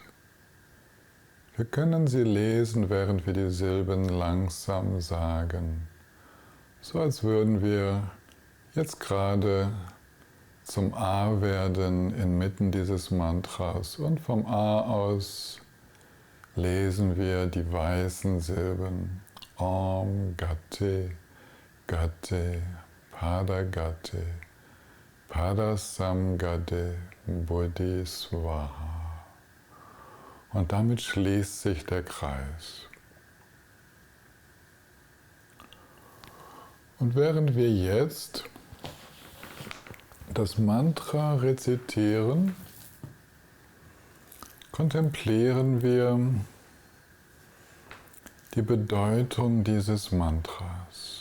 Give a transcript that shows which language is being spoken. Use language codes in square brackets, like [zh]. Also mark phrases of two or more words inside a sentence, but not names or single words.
[de] Wir können sie lesen, während wir die Silben langsam sagen, so als würden wir jetzt gerade zum A werden inmitten dieses Mantras und vom A aus lesen wir die weißen Silben [sa] Om Gate Gate Pada Gate Pada Samgate Buddhi Swaha. [de] Und damit schließt sich der Kreis. Und während wir jetzt das Mantra rezitieren, kontemplieren wir die Bedeutung dieses Mantras.